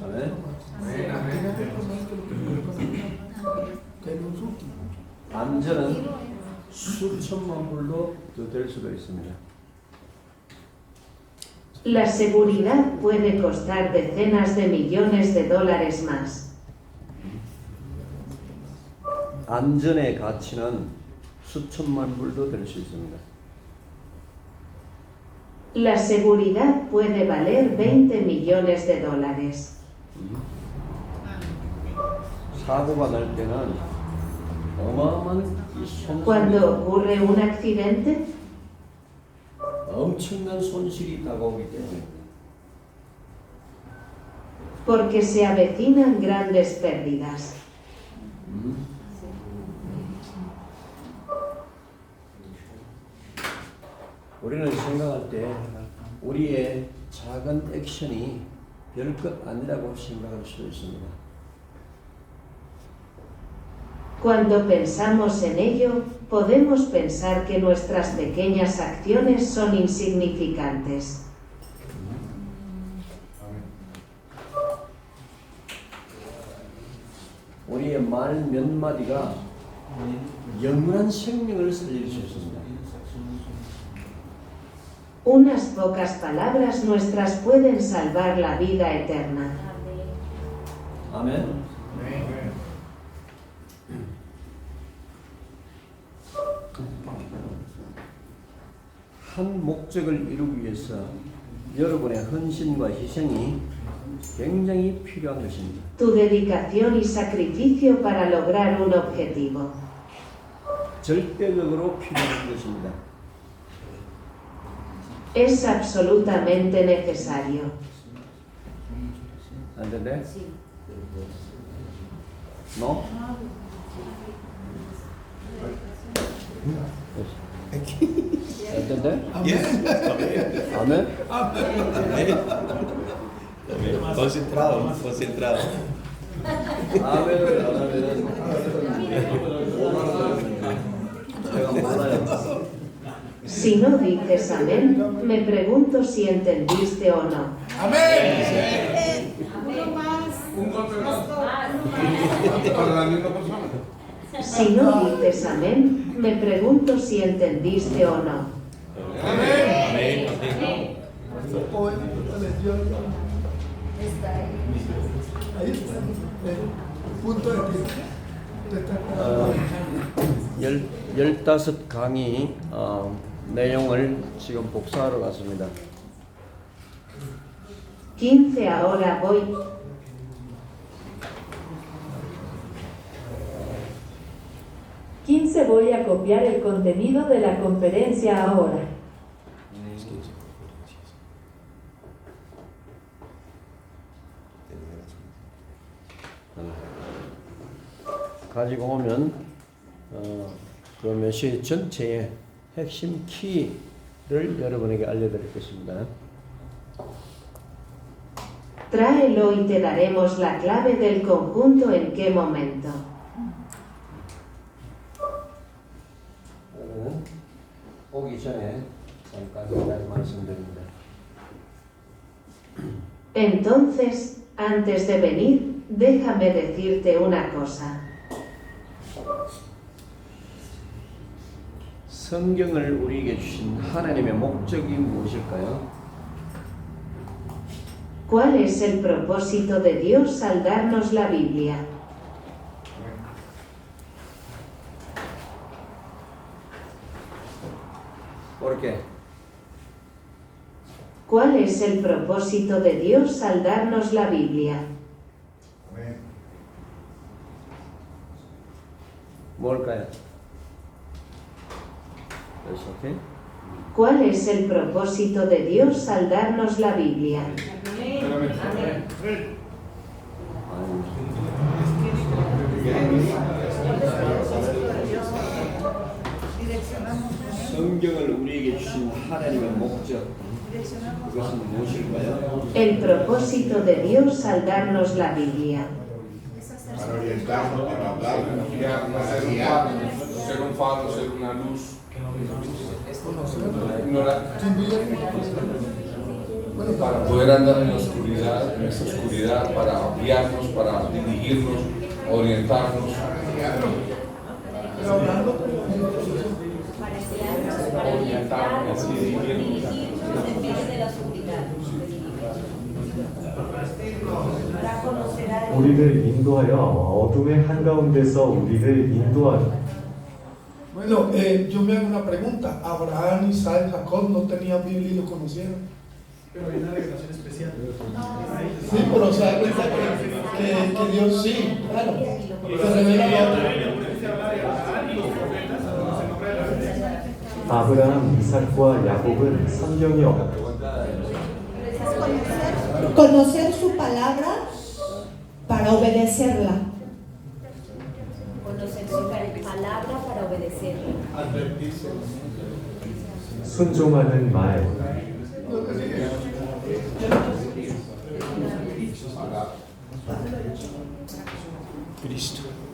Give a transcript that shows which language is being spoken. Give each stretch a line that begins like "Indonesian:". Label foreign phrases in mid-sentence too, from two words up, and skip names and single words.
Korean: 안전은 수천만 불로 더 될 수도 있습니다.
Spanish: La seguridad puede costar decenas de millones de dólares más.
Korean: 안전의 가치는 수천만 불도 될 수 있습니다.
Spanish: La seguridad puede valer $20 millones de dólares.
Korean: 사고가 날 때는 어마어마한
Spanish: Cuando
Korean: 손실이
Spanish: ocurre un accidente,
Korean: 엄청난 손실이 다가오기 때문에
Spanish: porque se avecinan grandes pérdidas.
Korean: 우리는 생각할 때 우리의 작은 액션이 별것 아니라고 생각할 수 있습니다.
Spanish: Cuando pensamos en ello, podemos pensar que nuestras pequeñas acciones son insignificantes.
Korean: 우리의 말 몇 마디가 영원한 생명을 살릴 수 있습니다.
Spanish: Unas pocas palabras nuestras pueden salvar la vida eterna.
Korean: 아멘. 한 목적을 이루기 위해서 여러분의 헌신과 희생이 굉장히 필요한 것입니다.
Spanish: Tu dedicación y sacrificio para lograr un objetivo.
Korean: 절대적으로 필요한 것입니다.
Spanish: Es absolutamente necesario. ¿Entendés? ¿No? ¿Entendés? Amén. Concentrado, concentrado.
Korean: 아멘을 안 하면은 제가 몰라요.
Spanish: Si no dices amén, me pregunto si entendiste o no. Si no dices amén, me pregunto si entendiste o no. Amén. Ahí está el punto de vista.
Korean: 15강의 내용을 지금 복사하러 갔습니다.
Spanish: 15 ahora voy. Voy a copiar el contenido de la conferencia ahora.
Korean: 가지고 오면 그 메시지 전체의 핵심 키를 여러분에게 알려드릴 것입니다.
Spanish: Tráelo y te daremos la clave del conjunto en qué momento.
Korean: 오기 전에 잠깐 말씀드립니다.
Spanish: Entonces, antes de venir, déjame decirte una cosa.
Korean: 성경을 우리에게 주신 하나님의 목적이 무엇일까요?
Spanish: ¿Cuál es el propósito de Dios al darnos la Biblia? ¿Por qué? ¿Cuál es el propósito de Dios al darnos la Biblia?
Korean: 뭘까요?
Spanish: ¿Eso qué? ¿Cuál es el propósito de Dios al darnos la Biblia?
Korean: 성경을 우리에게 주신 하나님의 목적 그것은 무엇일까요?
Spanish: El propósito de Dios al darnos la Biblia. Para orientarnos, para hablar, para guiarnos, ser un faro, ser una luz. Para poder andar en la oscuridad, en esa oscuridad, para guiarnos, para dirigirnos, orientarnos. Orientarnos, dirigirnos en medio de la oscuridad.
Korean: 우리를 인도하여 어둠의 한가운데서 우리를 인도하여.
Spanish: Bueno, yo me hago una pregunta. Abraham, Isaac, Jacob no tenían Biblia y lo conocieron. Pero hay una revelación especial. Sí, pero se da cuenta que Dios sí, claro. Se revela
Korean: 아브라함, 이삭과 야곱은 성경이 없다.
Spanish: Conocer su palabra para obedecerla. Conocer su palabra para obedecerla.
Korean: 순종하는 말. Cristo.